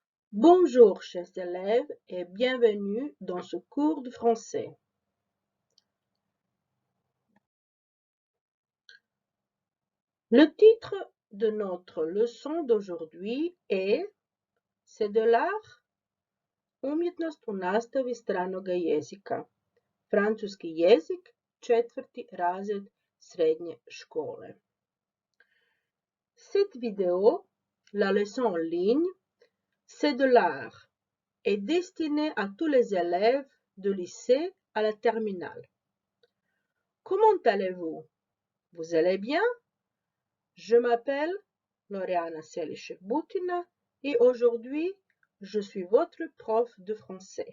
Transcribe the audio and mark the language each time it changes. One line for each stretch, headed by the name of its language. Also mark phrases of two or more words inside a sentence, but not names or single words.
French: Bonjour chers élèves et bienvenue dans ce cours de français. Le titre de notre leçon d'aujourd'hui est « C'est de l'art?
Croatian: Umjetnost u nastavi stranoga jezika. Francuski jezik, 4. razred srednje škole ».
French: Cette vidéo, la leçon en ligne, c'est de l'art, est destinée à tous les élèves de lycée à la terminale. Comment allez-vous? Vous allez bien? Je m'appelle Loreana Selišek-Butina et aujourd'hui, je suis votre prof de français.